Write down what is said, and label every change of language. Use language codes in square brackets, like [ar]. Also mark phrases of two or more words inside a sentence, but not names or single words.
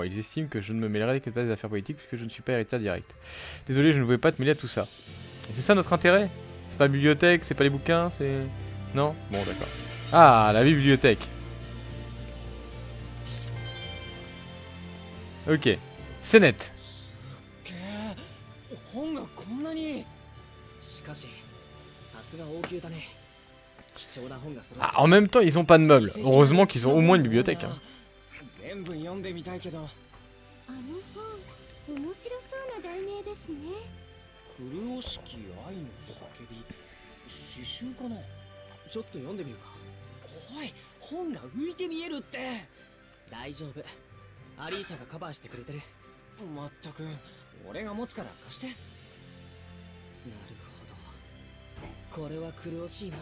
[fr] Ils estiment que je ne me mêlerai que des affaires politiques puisque je ne suis pas héritier direct. Désolé, je ne voulais pas te mêler à tout ça. Et c'est ça notre intérêt? C'est pas la bibliothèque, c'est pas les bouquins, c'est... Non? Bon, d'accord. Ah, la bibliothèque. Ok. C'est net. [ja] 本がこんなに。しかし、さすが王宮だね。 [fr] Ah, en même temps, ils ont pas de meubles. Heureusement qu'ils ont au moins une bibliothèque. Hein. [ja] あの本面白そうな題名ですね。黒式愛の叫び詩集かな。ちょっと読んでみるか。おい、本が浮いて見えるって。大丈夫、アリーシャがカバーしてくれてる。まったく、俺が持つから貸して。なるほど、これは苦しいな。